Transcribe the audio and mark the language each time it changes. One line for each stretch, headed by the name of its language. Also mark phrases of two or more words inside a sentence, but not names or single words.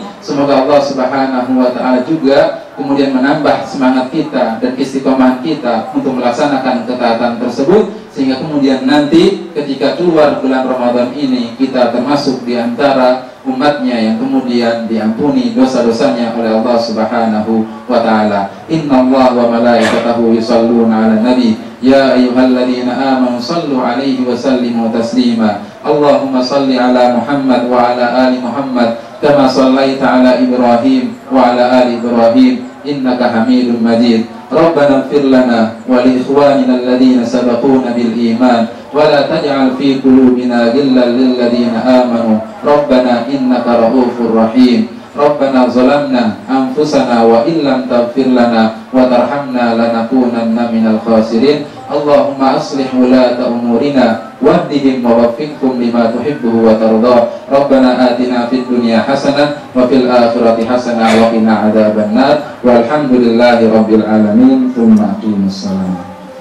Indonesian: Semoga Allah
Arabic: سبحانه وتعالى
Indonesian: juga kemudian menambah semangat kita dan istiqomah kita untuk melaksanakan ketaatan tersebut, sehingga kemudian nanti ketika keluar bulan Ramadan ini kita termasuk di antara umatnya yang kemudian diampuni dosa-dosanya oleh Allah
Arabic: سبحانه وتعالى. إن الله وملائكته يصلون على النبي يا أيها الذين آمنوا صلوا عليه وسلموا تسليما. اللهم صل على محمد وعلى آل محمد كما صليت على إبراهيم وعلى آل إبراهيم إنك حميد مجيد. ربنا اغفر لنا ولإخواننا الذين سبقونا بالإيمان ولا تجعل في قلوبنا غلا للذين آمنوا ربنا إنك رءوف رحيم. ربنا ظلمنا أنفسنا وإن لم تغفر لنا وترحمنا لنكونن من الخاسرين. اللهم أصلح ولاة أمورنا واهدهم ووفقهم لما تحب وترضى. ربنا آتنا في الدنيا حسنة وفي الآخرة حسنة وقنا عذاب النار. والحمد لله رب العالمين. ثم أقيموا السلام.